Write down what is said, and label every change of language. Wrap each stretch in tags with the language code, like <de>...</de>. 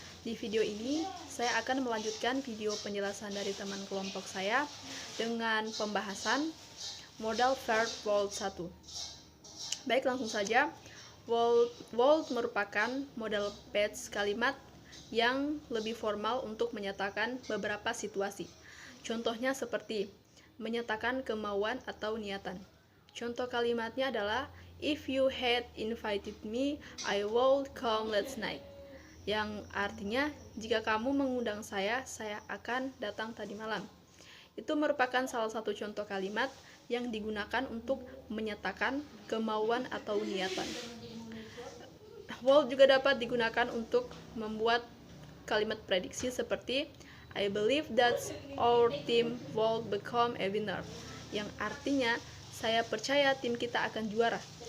<id>Di video ini, saya akan melanjutkan video penjelasan dari teman kelompok saya dengan pembahasan modal verb world 1. Baik, langsung saja. World merupakan modal phrase kalimat yang lebih formal untuk menyatakan beberapa situasi. Contohnya seperti menyatakan kemauan atau niatan.</id> <en>Contoh kalimatnya adalah, if you had invited me, I would come last night.</en> <id>Yang artinya, jika kamu mengundang saya akan datang tadi malam. Itu merupakan salah satu contoh kalimat yang digunakan untuk menyatakan kemauan atau niatan. Would juga dapat digunakan untuk membuat kalimat prediksi seperti,</id> <en>I believe that our team will become a winner,</en> <id>yang artinya saya percaya tim kita akan juara.</id>